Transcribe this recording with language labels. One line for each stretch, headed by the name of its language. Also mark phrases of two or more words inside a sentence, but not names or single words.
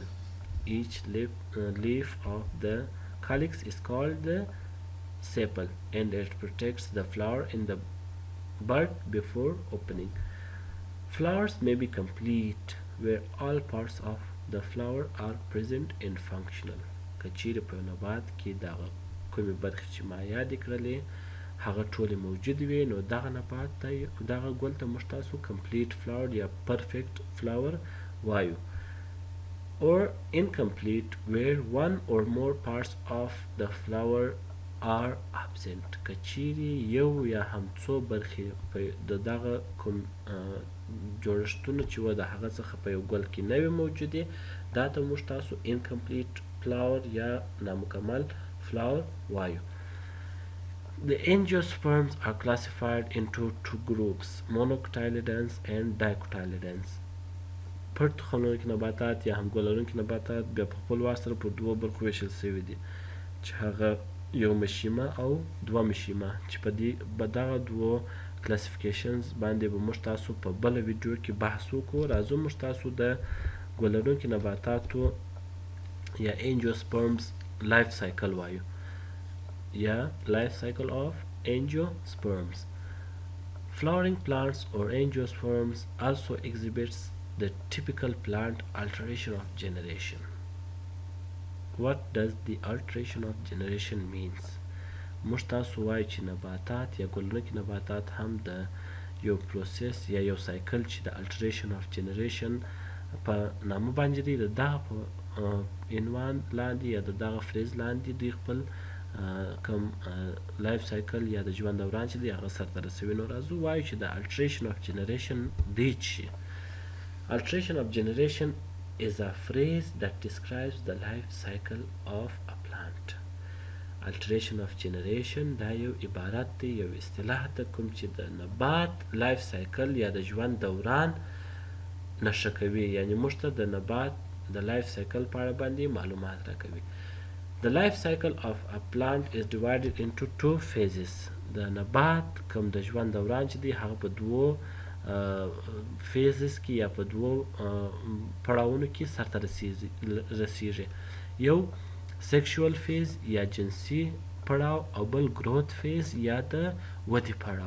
English: Each leaf of the calyx is called the sepal, and it protects the flower in the bud before opening. Flowers may be complete where all parts of the flower are present and functional.
Pashto: کچیرې په نبات کې دغه کومې برخې چې ما یادې کړلې هغه ټولې موجود وي، نو دغه نبات ته دغه ګل ته موږ تاسو
English: complete flower
Pashto: یا
English: perfect flower
Pashto: وایو.
English: Or incomplete where one or more parts of the flower are absent.
Pashto: کچیرې یو یا هم څو برخې د دغه کوم جوړښتونه چې و د هغه څخه په یو ګل کې نه وي موجودې، دا ته موږ تاسو
English: incomplete flower
Pashto: یا نامکمل flower وایو.
English: The angiosperms are classified into two groups: monocotyledons and dicotyledons.
Pashto: پټ تخم لرونکي نباتات یا هم ګل لرونکي نباتات بیا په خپل وار سره په دوو برخو ویشل شوي دي، چې هغه یو مشیمه او دوه مشیمه، چې په دغه دوو کلاسیفیکیشنز باندې به موږ تاسو په بله ویډیو کې بحث وکړو. راځو موږ تاسو د ګل لرونکي نباتاتو یا
English: angiosperms life cycle
Pashto: وایو یا
English: life cycle of angiosperms. Flowering plants or angiosperms also exhibits the typical plant alteration of generation. What does the alteration of generation means?
Pashto: موږ تاسو وایو چې نباتات یا ګلرونکي نباتات هم د یو پروسس یا یو سایکل چې د
English: alteration of generation
Pashto: په نامه باندې دی. د دغه په عنوان لاندې یا د دغه فریز لاندې دوی خپل کوم
English: life cycle
Pashto: یا د ژوند دوران چې دی هغه سرته رسوي. نو راځو وایو چې د
English: alteration of generation
Pashto: دی څه.
English: Alteration of generation is a phrase that describes the life cycle of a plant. Alteration of generation
Pashto: دا یو عبارت دی، یو اصطلاح ده کوم چې د نبات
English: life cycle
Pashto: یا د ژوند دوران نشه کوي، یعنی موږ ته د نبات د
English: life cycle
Pashto: په اړه باندې معلومات راکوي.
English: The life cycle of a plant is divided into two phases.
Pashto: د نبات کوم د ژوند دوران چې دی هغه په دوو فیزز کې یا په دوو پړاوونو کې سرته رسیږي. یو
English: sexual phase
Pashto: یا جنسي پړاو او بل
English: growth phase
Pashto: یا د ودې پړاو.